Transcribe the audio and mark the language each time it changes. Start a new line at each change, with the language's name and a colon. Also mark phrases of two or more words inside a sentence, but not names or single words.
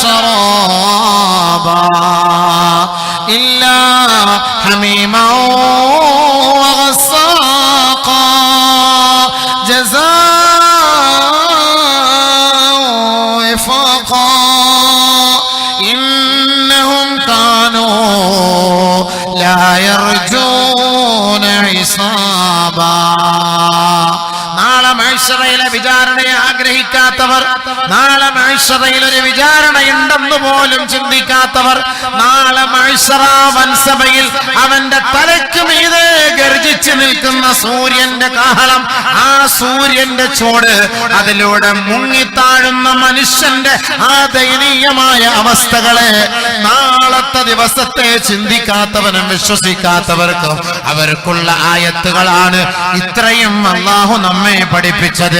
Arabic: شرابا إلا حميما وغساقا إنهم كانوا لا يرجون حسابا.
Malayalam: നാളെ മഹ്ശറയിലെ വിചാരണയെ ആഗ്രഹിക്കാത്തവർ, നാളെ മഹ്ശറയിൽ ഒരു വിചാരണയുണ്ടെന്ന് പോലും ചിന്തിക്കാത്തവർ, നാളെ മഹ്ശറ വൻസഭയിൽ അവന്റെ തലയ്ക്ക് മീതെ ഗർജിച്ചു നിൽക്കുന്ന സൂര്യന്റെ കാഹളം, ആ സൂര്യന്റെ ചൂട്, അതിലൂടെ മുങ്ങിത്താഴുന്ന മനുഷ്യന്റെ ആ ദയനീയമായ അവസ്ഥകളെ നാളത്തെ ദിവസത്തെ ചിന്തിക്കാത്തവനും വിശ്വസിക്കാത്തവർക്കും അവർക്കുള്ള ആയത്തുകളാണ് ഇത്രയും അല്ലാഹു നമ്മെ പഠിപ്പിച്ചത്.